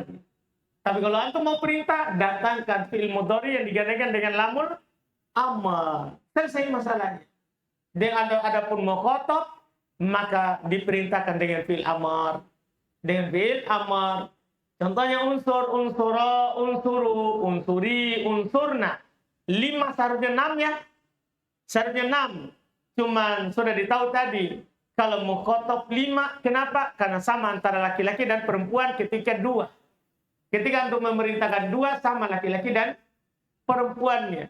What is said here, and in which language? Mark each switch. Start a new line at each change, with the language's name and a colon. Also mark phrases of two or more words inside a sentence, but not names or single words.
Indonesian: Tapi kalau antum mau perintah, datangkan
Arabic: فعل المضارع
Indonesian: yang digandengkan dengan
Arabic: لام الأمر.
Indonesian: Selesai masalahnya. Dan ada pun mukhatab, maka diperintahkan dengan
Arabic: فعل الأمر.
Indonesian: Dengan
Arabic: فعل الأمر.
Indonesian: Contohnya unsur,
Arabic: انصرا، انصروا، انصري، انصرن.
Indonesian: 5 seharusnya 6 ya. Seharusnya 6. Cuman sudah ditahu tadi. Kalau mukhatab 5. Kenapa? Karena sama antara laki-laki dan perempuan ketika 2. Ketika untuk memerintahkan 2 sama laki-laki dan perempuannya.